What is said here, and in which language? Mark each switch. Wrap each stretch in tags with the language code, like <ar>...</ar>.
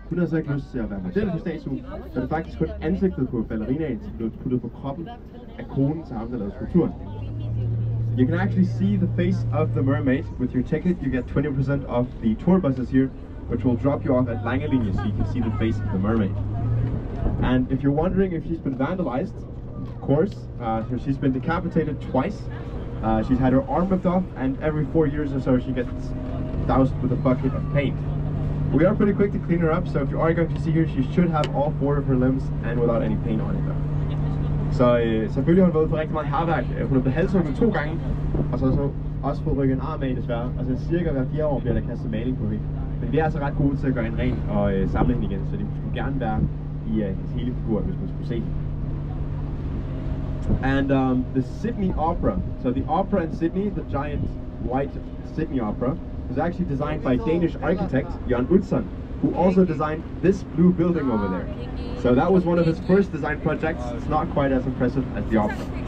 <da>Hun havde så ikke lyst til at være model for statuen, så det er faktisk kun ansigtet på ballerinaen, som blev puttet på kroppen af konen til ham, der lavede skulpturen.</da> <en>You can actually see the face of the mermaid. With your ticket, you get 20% off the tour buses here, which will drop you off at Langelinje, so you can see the face of the mermaid. And if you're wondering if she's been vandalized, of course, she's been decapitated twice. She's had her arm ripped off, and every 4 years or so she gets doused with a bucket of paint. We are pretty quick to clean her up, so if you are going to see her, she should have all 4 of her limbs and without any paint on it though.</en> <da>Så selvfølgelig har hun været på rigtig meget hærværk. Hun er blevet halshugget 2 gange, og så også fået rykket en arm af desværre. Altså cirka hver 4 år bliver der kastet maling på hende. Men vi er altså ret gode til at gøre hende ren og samle hende igen, så det skulle gerne være i hendes hele figur, hvis man skulle se hende.</da> <en>And the Sydney Opera. So the opera in Sydney, the giant white Sydney Opera, was actually designed by Danish architect Jan Utzon, who also designed this blue building over there. So that was one of his first design projects. It's not quite as impressive as the opera.</en>